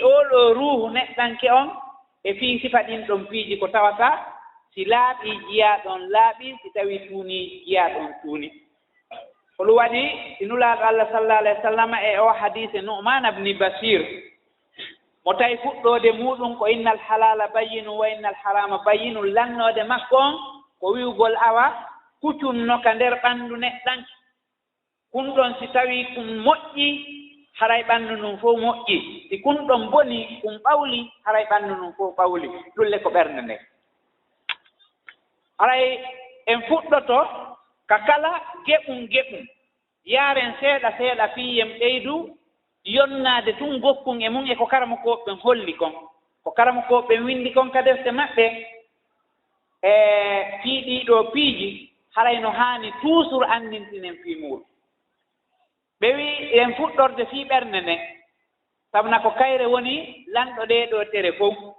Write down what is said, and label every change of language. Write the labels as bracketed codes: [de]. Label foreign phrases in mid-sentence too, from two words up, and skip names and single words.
[ff] oɗo ruuhu neɗɗanke on e fii sifa ɗin ɗon piiji ko tawata si laaɓii jiyaaɗon laaɓii si tawii tuunii jiyaaɗon tuuni ko ɗum waɗi si nulaaɗo Allah [ar] صلى الله عليه وسلم [ff] e o hadise Nu'man ibni Bashir mo tawi fuɗɗoode muɗum ko [ar] إن الحلال بين وإن الحرام بين [ff] lannoode makko on ko wiwgol awa kucunno ka nder ɓanndu neɗɗanke kun ɗon si tawii kum moƴƴi haray ɓanndu ndun fof moƴƴi si kun ɗon boni kum ɓawli haray ɓanndu ndun fof ɓawli ɗulle ko ɓernde nde haray en fuɗɗoto ka kala geɓum yaaren seeɗa fii en ɓeydu yonnaade tun gokkun e mum e ko karamukooɓe holli kon ko karamukooɓe windi kon ka defte maɓɓe e fii ɗiiɗo piiji haray no haani toujours anndintinen fii muɗum ɓe wii en fuɗɗorde fii ɓernde nde sabuna ko kayre woni lanɗo ɗeeɗo tere fof